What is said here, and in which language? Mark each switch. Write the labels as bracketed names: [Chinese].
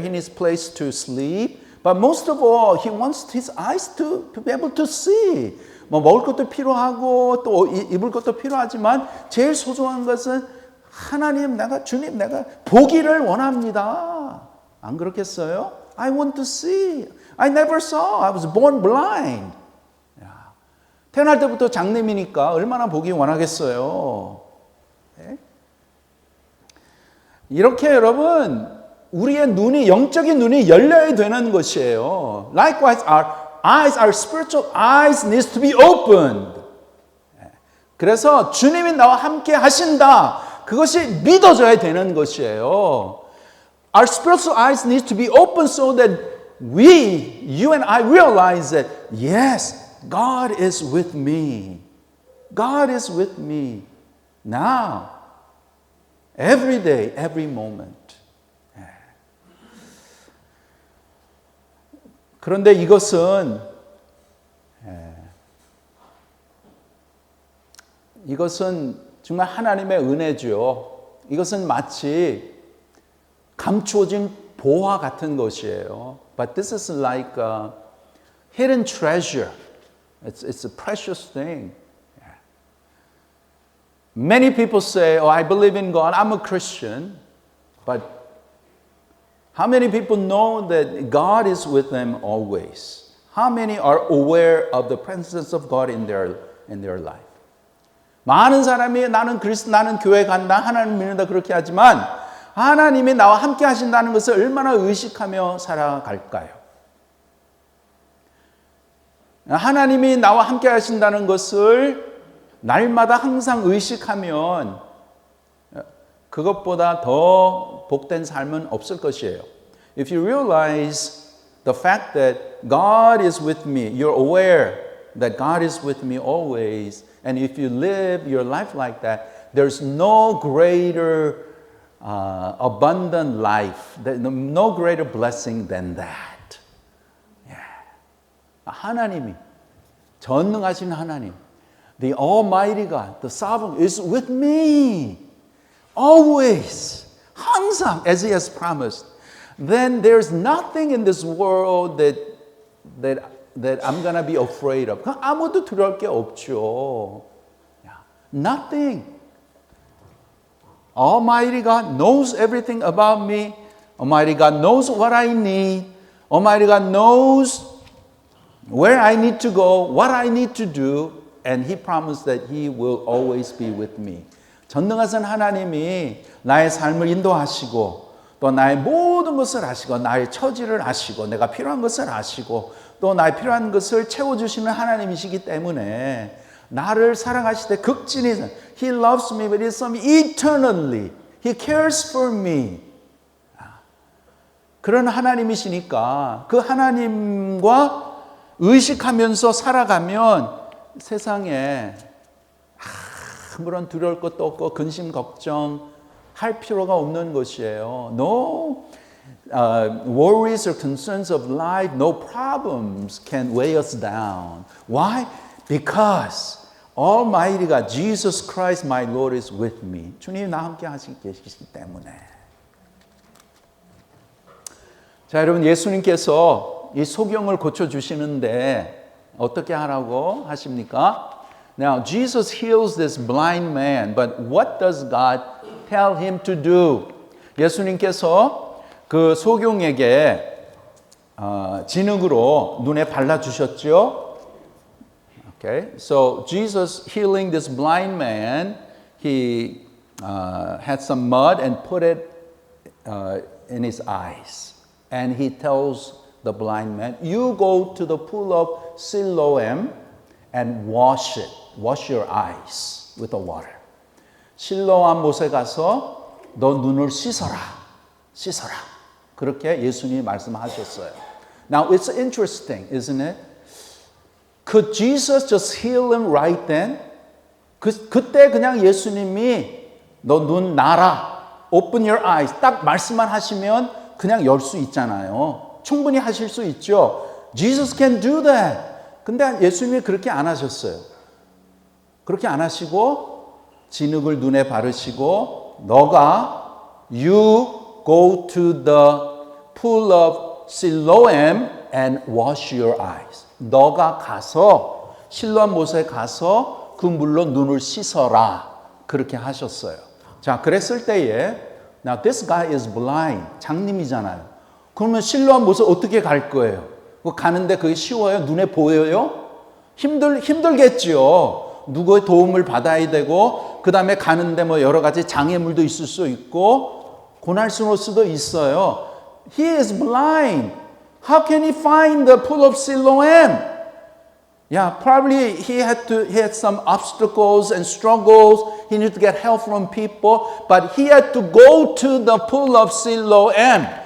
[English] He needs place to sleep. But most of all, he wants his eyes to be able to see. [Korean] 먹을 것도 필요하고 또 입을 것도 필요하지만 제일 소중한 것은 하나님, 주님, 내가 보기를 원합니다. 안 그렇겠어요? [English] I want to see. I never saw. I was born blind. [Korean] 태어날 때부터 장님이니까 얼마나 보기 원하겠어요. 네? 이렇게 여러분 우리의 눈이 영적인 눈이 열려야 되는 것이에요. [English] Likewise, our eyes, our spiritual eyes needs to be opened. [Korean] 그래서 주님이 나와 함께 하신다. 그것이 믿어져야 되는 것이에요. [English] Our spiritual eyes need to be open so that you and I realize that yes, God is with me. God is with me now, every day, every moment. [Korean] 그런데 이것은 정말 하나님의 은혜죠. 이것은 마치 감추어진 보화 같은 것이에요. [English] But this is like a hidden treasure. It's a precious thing. Many people say, "Oh, I believe in God. I'm a Christian." But how many people know that God is with them always? How many are aware of the presence of God in their life? [Korean] 많은 사람이 나는 교회 간다, 하나님 믿는다 그렇게 하지만 하나님이 나와 함께 하신다는 것을 얼마나 의식하며 살아갈까요? 하나님이 나와 함께 하신다는 것을 날마다 항상 의식하면 그것보다 더 복된 삶은 없을 것이에요. [English] If you realize the fact that God is with me, you're aware that God is with me always, and if you live your life like that, there's no greater abundant life, no greater blessing than that. [Korean] 하나님이 전능하신 하나님, [English] the Almighty God, the Sovereign is with me always, [Korean] 항상, [English] as He has promised. Then there's nothing in this world that I'm gonna be afraid of. [Korean] 아무도 두려울 게 없죠. [English] Nothing. Almighty God knows everything about me. Almighty God knows what I need. Almighty God knows where I need to go, what I need to do, and He promised that He will always be with me. [Korean] 전능하신 하나님이 나의 삶을 인도하시고 또 나의 모든 것을 아시고 나의 처지를 아시고 내가 필요한 것을 아시고 또 나의 필요한 것을 채워주시는 하나님이시기 때문에 나를 사랑하시되 극진히 [English] He loves me, but He loves me eternally. He cares for me. [Korean] 그런 하나님이시니까 그 하나님과 의식하면서 살아가면 세상에 아무런 두려울 것도 없고 근심 걱정 할 필요가 없는 것이에요. [English] No worries or concerns of life, no problems can weigh us down. Why? Because Almighty God, Jesus Christ, my Lord, is with me. [Korean] 주님 나 함께 계시기 때문에. 자, 여러분 예수님께서 이 소경을 고쳐주시는데 어떻게 하라고 하십니까? [English] Now, Jesus heals this blind man, but what does God tell him to do? [Korean] 예수님께서 그 소경에게 진흙으로 눈에 발라주셨죠? [English] Okay, so Jesus healing this blind man, he had some mud and put it in his eyes. And he tells the blind man, you go to the pool of Siloam and wash it. Wash your eyes with the water. [Korean] 실로암 못에 가서 너 눈을 씻어라. 씻어라. 그렇게 예수님이 말씀하셨어요. [English] Now it's interesting, isn't it? Could Jesus just heal him right then? [Korean] 그때 그냥 예수님이 너 눈 나라. [English] Open your eyes. [Korean] 딱 말씀만 하시면 그냥 열 수 있잖아요. 충분히 하실 수 있죠. [English] Jesus can do that. [Korean] 근데 예수님이 그렇게 안 하셨어요. 그렇게 안 하시고 진흙을 눈에 바르시고 너가 [English] you go to the pool of Siloam and wash your eyes. [Korean] 너가 가서 실로암 못에 가서 그 물로 눈을 씻어라. 그렇게 하셨어요. 자, 그랬을 때에 [English] Now this guy is blind. [Korean] 장님이잖아요. 그러면 실로암 못에 어떻게 갈 거예요? 가는데 그게 쉬워요? 눈에 보여요? 힘들겠죠. 누구의 도움을 받아야 되고 그 다음에 가는데 뭐 여러 가지 장애물도 있을 수 있고 고날스러울 수도 있어요. [English] He is blind. How can he find the pool of Siloam? Yeah, probably he had some obstacles and struggles. He needed to get help from people, but he had to go to the pool of Siloam.